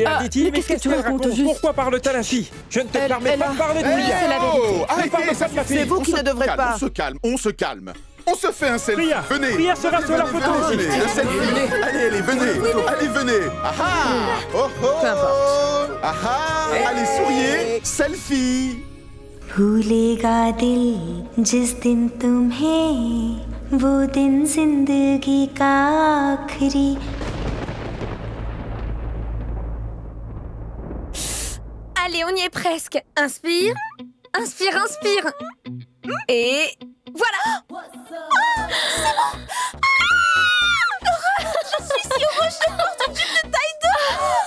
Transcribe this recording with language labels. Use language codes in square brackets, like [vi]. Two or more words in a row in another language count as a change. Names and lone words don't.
[fr] Et Aditi, mais qu'est-ce que tu racontes? Pourquoi parle-t-elle ainsi? Je ne te permets pas de parler de Oui, Priya. c'est la vérité. Arrêtez, ça suffit. C'est vous qui ne devrez pas. On se calme, on se calme. On se fait un selfie. Priya, Venez. Priya sera sur la photo aussi. Venez, un selfie. Allez, venez. Allez, venez. Ah ah. Oh oh. Peu importe. Ah ah. Allez, souriez. Selfie. [hi] भूलेगा दिल जिस दिन तुम्हें वो दिन जिंदगी का आखिरी [fr] Allez, on y est presque. Inspire, inspire, inspire. Et voilà. Oh, c'est bon. Je suis si heureuse, je porte une jupe de taille 2.